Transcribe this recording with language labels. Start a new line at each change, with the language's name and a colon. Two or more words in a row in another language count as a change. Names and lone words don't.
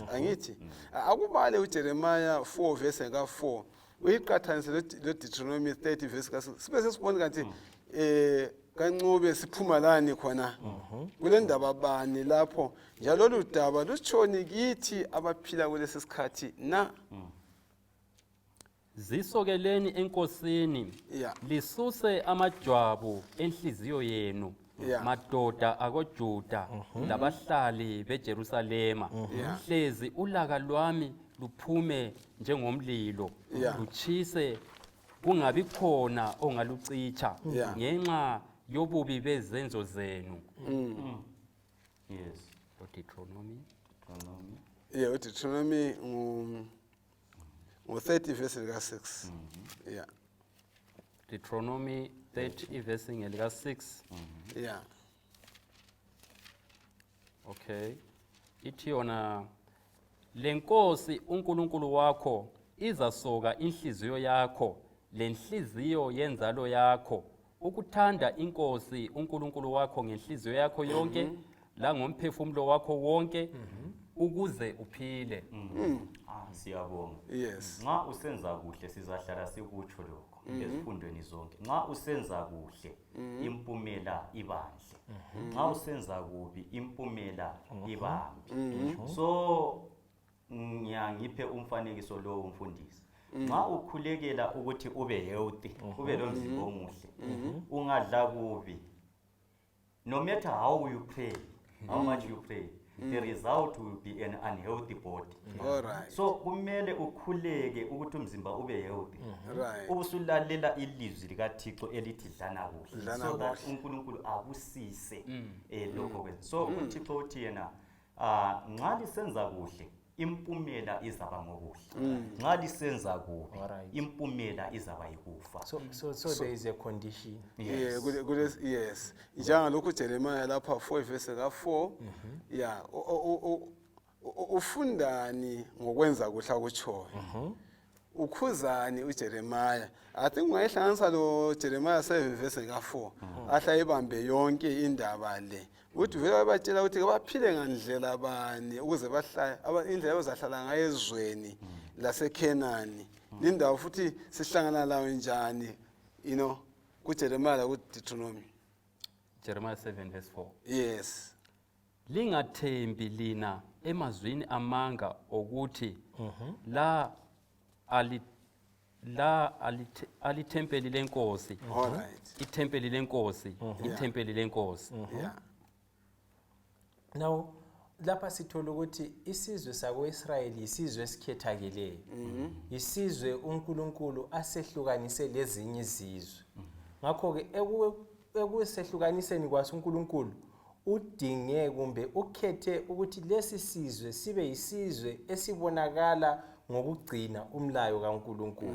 North Ndebele: Angithi akubale uJeremiah 4 verse ka4 uyiqathanise loDuteronomi 30 verse ka6 sibe sesibona kanti kancube siphuma lani khona kule ndaba bani lapho njalo lolu daba lushoni kithi abaphila kulesi sikhathi na. Zisokeleni enkosini lisuse amajwabu enhliziyo yenu madoda akoJuda labahlali beJerusalema. Hlezi ulaka lwami luphume njengomlilo luchise kungabi khona ongalucicha ngenxa yobubi bezenzo zenu. Yes. uDuteronomi. uDuteronomi 30 verse ka6. Deuteronomy 30 verse ka6. Okay. Ithi yona lenkosi uNkulunkulu wakho izasoka inhliziyo yakho lenhliziyo yenzalo yakho ukuthanda inkosi uNkulunkulu wakho ngenhliziyo yakho yonke la ngomphefumulo wakho wonke ukuze uphile. Siyabonga. Yes. Nxa usenza kuhle sizahlala sikutsho lokho ezifundweni zonke. Nxa usenza kuhle impumela ibandle. Nxa usenza kubi impumela ibambi. So ngiyangiphe umfanekiso lo umfundisi. Nxa ukhulekela ukuthi ube healthy, ube lomzimba omuhle, ungadla kubi,
English: no matter how you pray, how much you pray, the result will be an unhealthy body. Alright.
North Ndebele: So kumele ukhuleke ukuthi umzimba ube healthy. Right. Ubusulalela ilizwi likaThixo elithi dlana kuhle.
English: So that
North Ndebele: uNkulunkulu akusise lokho kwenza. So uThixo uthi yena nxa lisenza kuhle impumela izaba ngokuhle. Nxa lisenza kubi, Alright. impumela izaba yikufa.
English: So there is a condition. Yeah, yes.
North Ndebele: Njengalokhu Jeremiah lapha 4 verse ka4. Yeah, ufundani ngokwenza kuhla kutshoyo. Ukhuzani uJeremiah.
English: I think
North Ndebele: ungayihlanganisa lo Jeremiah 7 verse ka4. Ahla ibambe yonke indaba le. Uthi vele batshela ukuthi baphile ngandlela bani ukuze bahlala indlela ezahlala ngayo ezweni laseKenani. Lindawo futhi sihlangana lawo njani, kuJeremiah uDuteronomi. Jeremiah 7 verse 4. Yes. Lingathembi lina emazwini amanga ukuthi alithempeli lenkosi. All right. Ithempeli lenkosi, ithempeli lenkosi. Yeah. Now lapha sithola ukuthi isizwe sako-Israyeli isizwe esikhethakeleyo. Isizwe uNkulunkulu asehlukanise lezinye izizwe. Ngakho ke ekusehlukaniseni kwaso uNkulunkulu udinge kumbe ukhethe ukuthi lesi sizwe sibe isizwe esibonakala ngokugcina umlayo kaNkulunkulu.